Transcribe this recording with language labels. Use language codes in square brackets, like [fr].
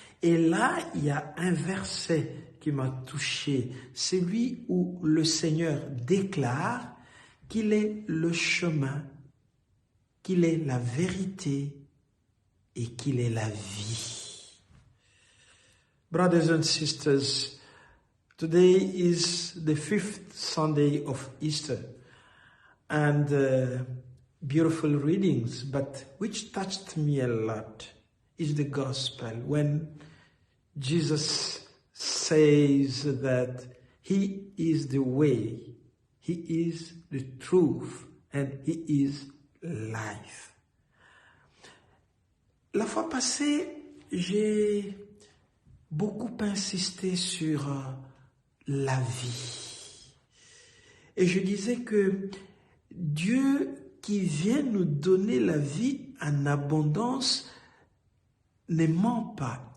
[fr] Et là, il y a un verset qui m'a touché, celui où le Seigneur déclare qu'il est le chemin, qu'il est la vérité et qu'il est la vie. [en] Brothers and sisters, today is the 5th Sunday of Easter and beautiful readings, but which touched me a lot is the gospel when Jesus says that he is the way, he is the truth, and he is life. [fr] La fois passée, j'ai beaucoup insisté sur la vie. Et je disais que Dieu qui vient nous donner la vie en abondance ne ment pas.